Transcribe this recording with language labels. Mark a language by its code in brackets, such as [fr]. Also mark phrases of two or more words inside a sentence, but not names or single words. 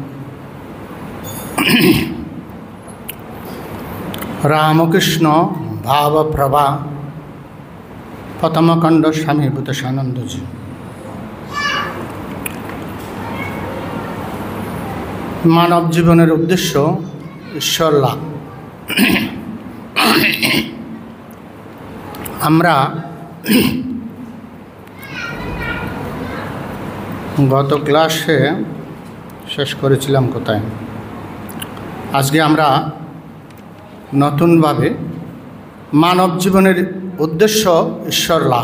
[bn] রামকৃষ্ণ ভাব প্রভা প্রথম খণ্ড স্বামী ভূতেশানন্দ জী। মানব জীবনের উদ্দেশ্য ঈশ্বর লাভ। আমরা গত ক্লাসে শেষ করেছিলাম কোথায়? আজকে আমরা নতুনভাবে মানব জীবনের উদ্দেশ্য ঈশ্বর লাভ।